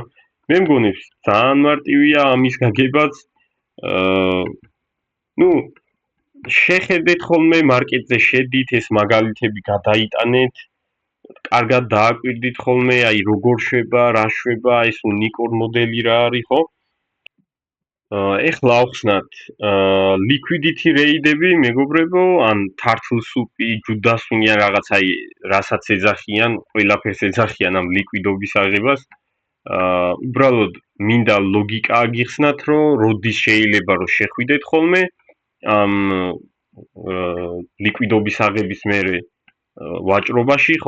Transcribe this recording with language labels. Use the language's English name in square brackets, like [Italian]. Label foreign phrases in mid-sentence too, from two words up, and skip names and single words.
[Georgian] მე მგონი ძალიან მარტივია ამის გაგებაც. ნუ შეხედეთ ხოლმე მარკეტზე შედით, ეს მაგალითები გადაიტანეთ. კარგად დააკვირდით ხოლმე, აი როგორ შვება, რა შვება, ეს უნიკორ მოდელი რა არის, ხო? ეხლა ავხსნათ [English] liquidity rate- [Georgian] ები, მეგობრებო, ან [English] turtle-soup- [Georgian] ი, Judas-ი ან რაღაც აი რასაც ეძახიან, ყველაფერს ეძახიან ამ liquidობის აღებას. უბრალოდ მინდა ლოგიკა აგიხსნათ, რომ როდის შეიძლება რომ შეხვიდეთ ხოლმე ამ liquidობის აღების მერე ვაჭრობაში, ხო?